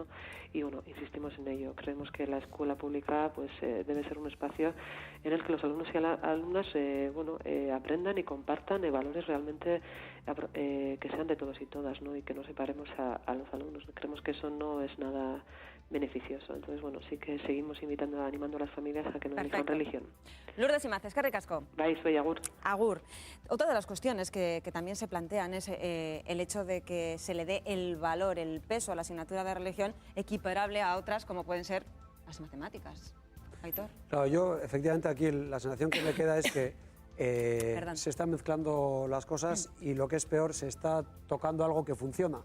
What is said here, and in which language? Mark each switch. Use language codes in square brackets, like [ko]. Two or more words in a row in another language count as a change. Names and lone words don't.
[es] Y bueno, insistimos en ello. Creemos que la escuela pública pues debe ser un espacio en el que los alumnos y alumnas aprendan y compartan valores realmente que sean de todos y todas, ¿no? Y que no separemos a los alumnos. Creemos que eso no es nada beneficioso. Entonces, bueno, sí que seguimos animando a las familias a que no elijan religión. [eu] Lourdes Imaz, eskerrik asko. Bai, zuei agur. Agur. [es] Otra de las cuestiones que también se plantean es el hecho de que se le dé el valor, el peso a la asignatura de religión equiparable a otras como pueden ser las matemáticas. Aitor. Claro, yo efectivamente aquí la sensación que me queda es que se están mezclando las cosas y lo que es peor, se está tocando algo que funciona.